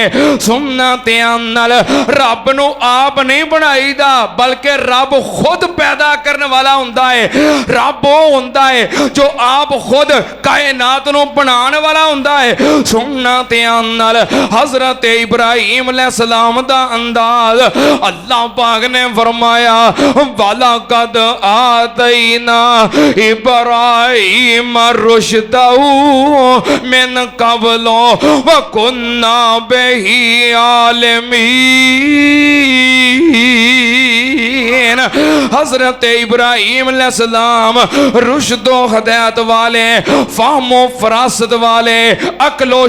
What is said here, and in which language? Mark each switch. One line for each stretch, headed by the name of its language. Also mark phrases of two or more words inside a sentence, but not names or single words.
Punjabi: سننا دھیان نال رب نو آپ نہیں بنائیدا بلکہ رب خود پیدا کرنے والا ہندا ہے. رب وہ ہندا ہے جو آپ خود کائنات نو بنانے والا ہندا ہے. سننا دھیان نال حضرت ابراہیم علیہ السلام دا انداز اللہ پاک نے فرمایا
Arabic: ولقد آتينا إبراهيم رشده من قبل وكنا به عالمين.
Punjabi: حضرت ابراہیم علیہ السلام رشدو ہدایت والے، فہمو فراست والے، عقلو